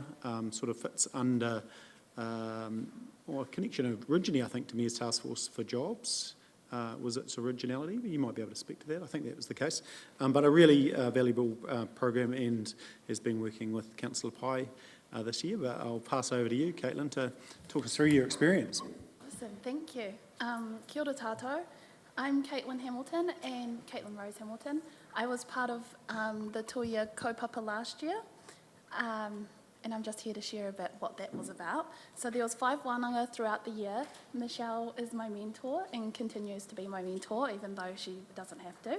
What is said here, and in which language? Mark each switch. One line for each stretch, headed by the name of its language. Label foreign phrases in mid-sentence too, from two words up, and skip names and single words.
English: Sort of fits under a connection originally, I think, to Mayor's Task Force for Jobs. Was its originality, but you might be able to speak to that. I think that was the case. But a really valuable program, and has been working with Councillor Pai this year. But I'll pass over to you, Caitlin, to talk us through your experience. Awesome, thank you.
Māori: Kia ora tātou.
English: I'm Caitlin Hamilton and Caitlin Rose Hamilton. I was part of the Tuia kaupapa last year. And I'm just here to share a bit what that was about. So there was 5 wānanga throughout the year. Michelle is my mentor and continues to be my mentor, even though she doesn't have to.